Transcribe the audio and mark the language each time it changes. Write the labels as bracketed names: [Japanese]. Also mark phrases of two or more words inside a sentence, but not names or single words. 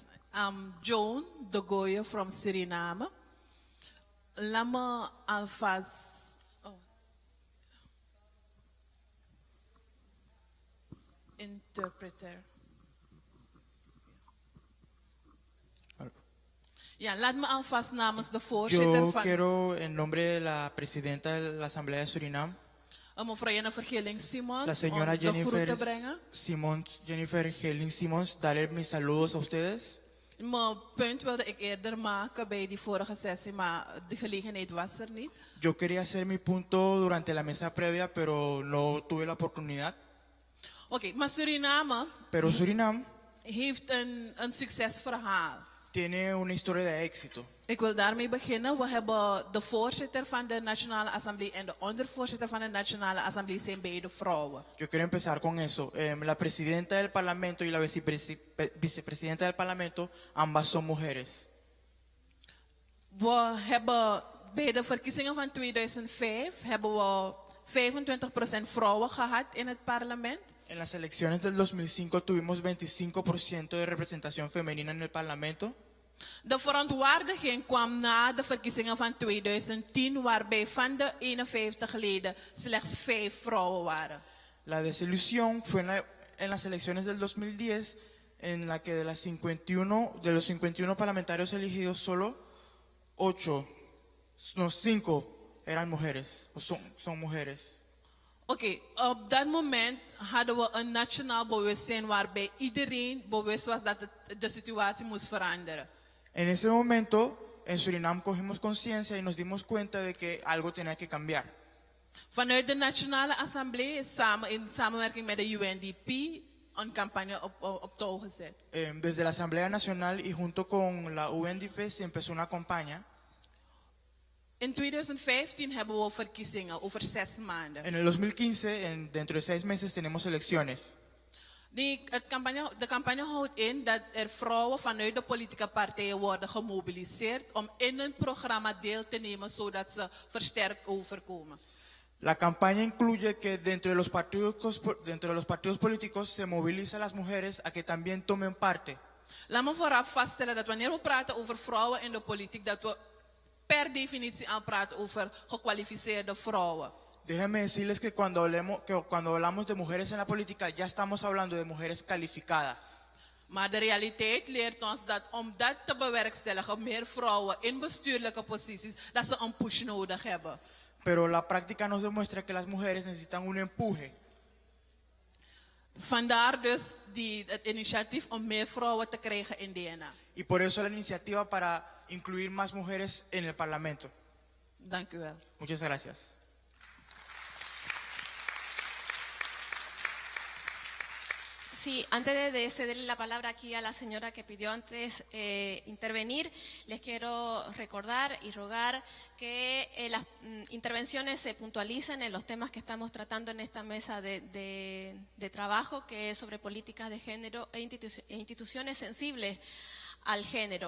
[English] I'm Joan de Goya from Suriname. Lama alfaz. Interpreter. [Dutch] Ja, laat me alvast namens de voorzitter [Spanish] Yo [Dutch] van... [Spanish] quiero, en nombre de la presidenta de la Asamblea de Surinam, [Dutch] mevrouw Jennifer Gilling-Simons, [Spanish] la señora [Dutch] om de groeten brengen. [Spanish] Jennifer Gilling-Simons, darle mis saludos a ustedes. [Dutch] Mijn punt wilde ik eerder maken bij die vorige sessie, maar de gelegenheid was er niet. [Spanish] Yo quería hacer mi punto durante la mesa previa, pero no tuve la oportunidad. [Dutch] Oké, maar Suriname [Spanish] Pero Surinam [Dutch] heeft een succesverhaal. [Spanish] tiene una historia de éxito. [Dutch] Ik wil daarmee beginnen. We hebben de voorzitter van de Nationale Assemblée en de ondervoorzitter van de Nationale Assemblée zijn beide vrouwen. [Spanish] Yo quiero empezar con eso. La presidenta del Parlamento y la vicepresidenta del Parlamento, ambas son mujeres. [Dutch] We hebben bij de verkiezingen van 2005 hebben we 25% vrouwen gehad in het parlement. [Spanish] En las elecciones del 2005 tuvimos 25% de representación femenina en el Parlamento. [Dutch] De verontwaardiging kwam na de verkiezingen van 2010, waarbij van de 51 leden slechts 5 vrouwen waren. [Spanish] La desilusión fue en las elecciones del 2010, en la que de los 51 parlamentarios elegidos, solo 8 No, 5 eran mujeres, o son mujeres. [Dutch] Oké, op dat moment hadden we een nationaal bewustzijn waarbij iedereen bewust was dat de situatie moest veranderen. [Spanish] En ese momento, en Surinam cogimos conciencia y nos dimos cuenta de que algo tenía que cambiar. [Dutch] Vanuit de Nationale Assemblée is in samenwerking met de UNDP een campagne op touw gezet. [Spanish] Desde la Asamblea Nacional y junto con la UNDP se empezó una campaña. [Dutch] In 2015 hebben we verkiezingen over 6 maanden. [Spanish] En el 2015, dentro de 6 meses, tenemos elecciones. [Dutch] De campagne houdt in dat vrouwen vanuit de politieke partijen worden gemobiliseerd om in een programma deel te nemen zodat ze versterkt overkomen. [Spanish] La campaña incluye que dentro de los partidos políticos se moviliza a las mujeres a que también tomen parte. [Dutch] Laat me vooraf vaststellen dat wanneer we praten over vrouwen in de politiek, dat we per definitie al praten over gekwalificeerde vrouwen. [Spanish] Déjenme decirles que cuando hablamos de mujeres en la política, ya estamos hablando de mujeres calificadas. [Dutch] Maar de realiteit leert ons dat om dat te bewerkstelligen, meer vrouwen in bestuurlijke posities, dat ze een push nodig hebben. [Spanish] Pero la práctica nos demuestra que las mujeres necesitan un empuje. [Dutch] Vandaar dus het initiatief om meer vrouwen te krijgen in DNA. [Spanish] Y por eso la iniciativa para incluir más mujeres en el Parlamento. [Dutch] Dank u wel. [Spanish] Muchas gracias. Sí, antes de cederle la palabra aquí a la señora que pidió antes intervenir, les quiero recordar y rogar que las intervenciones se puntualicen en los temas que estamos tratando en esta mesa de trabajo, que es sobre políticas de género e instituciones sensibles al género.